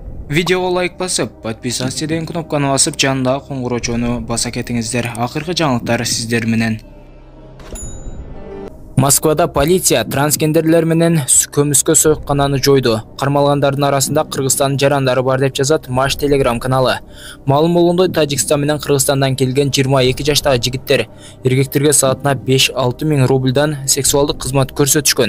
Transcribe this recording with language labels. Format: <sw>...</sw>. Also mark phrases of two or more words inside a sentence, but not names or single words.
<kk>Видеоға лайк басып, подписаться деген кнопканы басып, жанындағы қоңыраушыны баса кетіңіздер. Ақырғы жаңалықтар сіздер менен.</kk> <ky>Москвада полиция трансгендерлер менен көмүскө сойкананы жойду. Кармалгандардын арасында Кыргызстандын жарандары бар деп жазат Маш Telegram каналы. Маалым болгондой, Тажикстан менен Кыргызстандан келген 22 жаштагы жигиттер эркектерге саатына 5-6 миң рубльдан сексуалдык кызмат көрсөтүшкөн.</ky>